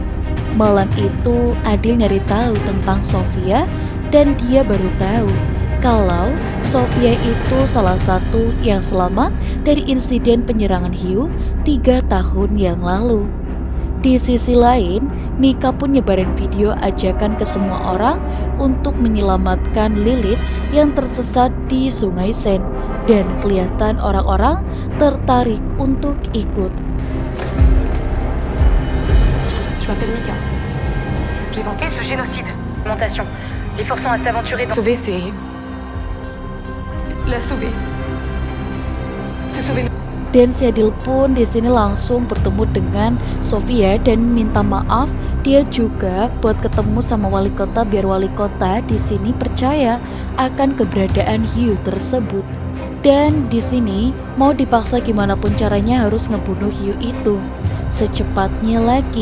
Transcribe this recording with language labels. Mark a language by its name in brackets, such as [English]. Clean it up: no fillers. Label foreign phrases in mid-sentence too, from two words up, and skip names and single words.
[Indonesian] Malam itu Adil nyari tahu tentang Sofia dan dia baru tahu kalau Sofia itu salah satu yang selamat dari insiden penyerangan hiu 3 tahun yang lalu. Di sisi lain, Mika pun nyebarin video ajakan ke semua orang untuk menyelamatkan Lilith yang tersesat di Sungai Sen, dan kelihatan orang-orang tertarik untuk ikut. [French] Je m'appelle Mika. J'ai inventé ce génocide. Augmentation. Les forçons à s'aventurer dans... Sauver, c'est... La sauver. C'est sauver... [Indonesian] Dan si Adil pun di sini langsung bertemu dengan Sofia dan minta maaf. Dia juga buat ketemu sama wali kota biar wali kota di sini percaya akan keberadaan hiu tersebut. Dan di sini mau dipaksa gimana pun caranya harus ngebunuh hiu itu secepatnya lagi.